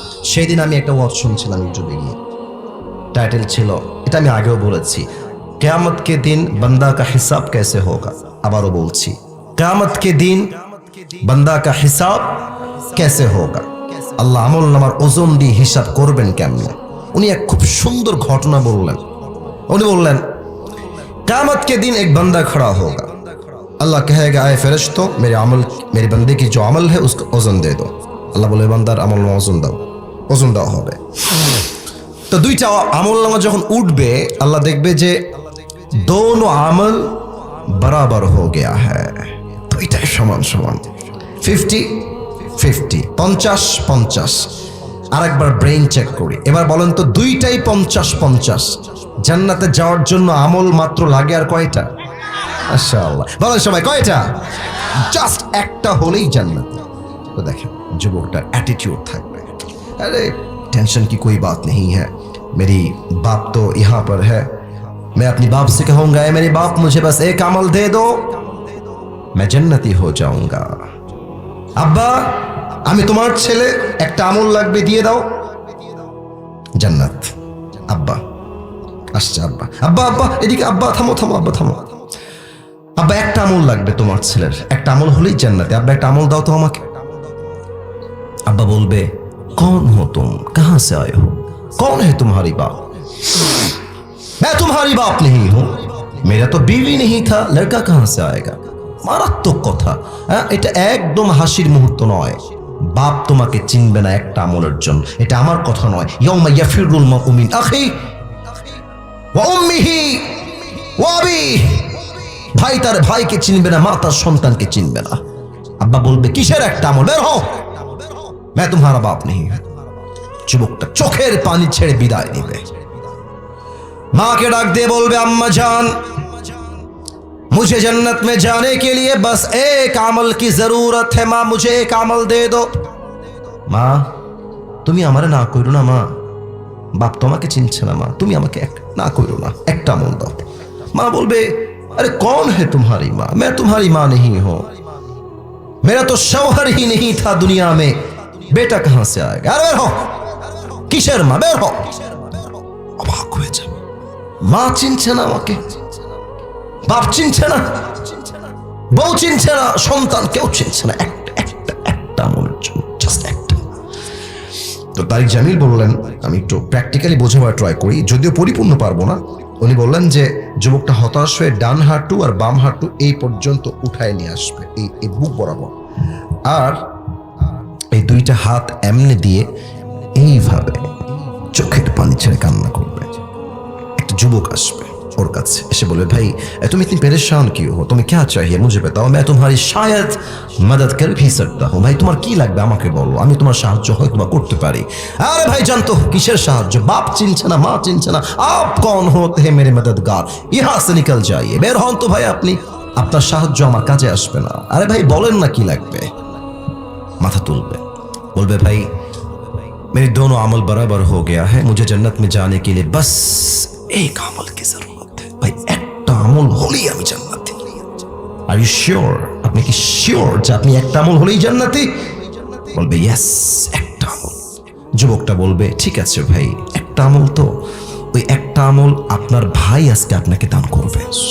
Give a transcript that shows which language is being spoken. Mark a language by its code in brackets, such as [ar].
[bn] সেই দিন আমি একটা ওয়াজ শুনছিলাম ইউটিউবে গিয়ে, টাইটেল ছিল, এটা আমি আগেও বলেছি, [hi] কিয়ামত কে দিন বান্দা কা হিসাব कैसे होगा। [bn] আবারও বলছি, [hi] কিয়ামত কে দিন বান্দা কা হিসাব कैसे होगा। [bn] আল্লাহ আমল নামার ওজন দিয়ে হিসাব করবেন কেমনে। উনি এক খুব সুন্দর ঘটনা বললেন। উনি বললেন, [hi] कियामत के दिन एक बंदा खड़ा होगा, अल्लाह कहेगा, आए फरिश्तों, मेरे अमल, मेरे बंदे की जो अमल है उसको ওজন दे दो। [bn] আল্লাহ বলে, বান্দার আমল নামা ওজন দাও, ওজন দেওয়া হবে। তো 2টা আমল নামা যখন উঠবে, আল্লাহ দেখবে যে [hi] দোনো আমল বরাবর হো গয়া হ্যায়, [bn] 2টাই সমান সমান, 50-50, 50-50। আরেকবার ব্রেইন চেক করি, এবার বলেন তো, 2টাই 50-50। জান্নাতে যাওয়ার জন্য আমল মাত্র লাগে আর কয়টা? মাশাআল্লাহ, বলেন সবাই, কয়টা? জাস্ট একটা হলেই জান্নাত। তো দেখেন যুবকটার অ্যাটিটিউড থাকবে, আরে [hi] टेंशन की कोई बात नहीं है, मेरी बाप तो यहाँ पर है, मैं अपनी बाप से कहूँगा, मेरे बाप मुझे बस एक अमल दे दो, मैं जन्नती हो जाऊंगा। [bn] আব্বা, আমি তোমার ছেলে, একটা আমল লাগবে, দিয়ে দাও, জান্নাত। আব্বা আসছে, আব্বা আব্বা আব্বা এদিকে, আব্বা থামো থামো, আব্বা থামো, আব্বা একটা আমল লাগবে তোমার ছেলের, একটা আমল হলেই জান্নাতে, আব্বা একটা আমল দাও তো আমাকে। [hi] আব্বা বলবে, कौन हो तुम, कहां से आए हो, कौन है तुम्हारी बाप? मैं तुम्हारी बाप नहीं हूं, मेरा तो बीवी नहीं था लड़का कहां से आएगा। [bn] মারাত্মক কথা। এটা একদম হাসির মুহূর্ত নয়। বাপ তোমাকে চিনবে না একটা আমলের জন্য, এটা আমার কথা নয়। [ar] ইয়াউমা ইয়াফিরুল মারউ মিন আখি ওয়া উম্মিহি ওয়া আবিহি, [bn] ভাই তার ভাইকে চিনবে না, মা তার সন্তানকে চিনবে না। আব্বা বলবে কিসের একটা আমল, বের হও, [hi] मैं तुम्हारा बाप नहीं हूं। [bn] যুবকটা চোখের পানি ছেড়ে বিদায় নেবে। মাকে ডাক দিয়ে বলবে আম্মা জান, [hi] मुझे जन्नत में जाने के लिए बस एक अमल की जरूरत है माँ, मुझे एक अमल दे दो। [bn] মা তুমি আমারে না কইরো না, মা বাপ তোমাকে চিনছে না, মা তুমি আমাকে না কইরো না, একটা আমল দাও। মা বলবে [hi] अरे कौन है तुम्हारी माँ, मैं तुम्हारी माँ नहीं हूं, मेरा तो शौहर ही नहीं था दुनिया में, बेटा कहां से आएगा। अरे बेर हो, [bn] কিসের মা, বের হও। অবাক হয়ে যাবে, মা চিনছে না আমাকে, বাপ চিনছে না, বউ চিনছে না, সন্তান কেউ চিনছে না, একটা আমলের জন্য, জাস্ট একটা। তো তারিক জামিল বললেন, আমি একটু প্র্যাকটিক্যালি বোঝাবার ট্রাই করি, যদিও পরিপূর্ণ পারবো না। উনি বললেন যে যুবকটা হতাশ হয়ে ডান হাঁটু আর বাম হাঁটু এই পর্যন্ত উঠায় নিয়ে আসবে, এই বুক বরাবর, আর এই দুইটা হাত এমনি দিয়ে এইভাবে চোখের পানি ছেড়ে কান্না করবে। একটা যুবক আসবে ওর কাছে, এসে বলবে ভাই [hi] तुम इतनी परेशान क्यों हो, तुम्हें क्या चाहिए मुझे बताओ, मैं तुम्हारी शायद मदद कर भी सकता हूं। [bn] ভাই তোমার কি লাগবে আমাকে বলো, আমি তোমার সাহায্য হয়তো বা করতে পারি। আরে ভাই জানতো কিসের সাহায্য, বাপ চিনছে না, মা চিনছে না, [hi] आप कौन होते हैं मेरे मददगार, यहाँ से निकल जाइए, [bn] বের হন তো ভাই আপনি, আপনার সাহায্য আমার কাজে আসবে না। আরে ভাই বলেন না কি লাগবে। মাথা তুলবে, বলবে ভাই [hi] मेरे दोनों अमल बराबर हो गया है, मुझे जन्नत में जाने के लिए बस एक अमल की जरूरत है। [bn] भाई একটা আমল হলেই আমি জান্নাতি। [en] are you sure, [bn] আপনি কি শিওর যে আপনি একটা আমল হলেই জান্নাতি? বলবে ইয়েস, একটা আমল। যুবকটা বলবে ঠিক আছে ভাই, একটা আমল তো, ওই একটা আমল আপনার ভাই আজকে আপনাকে দান করবে।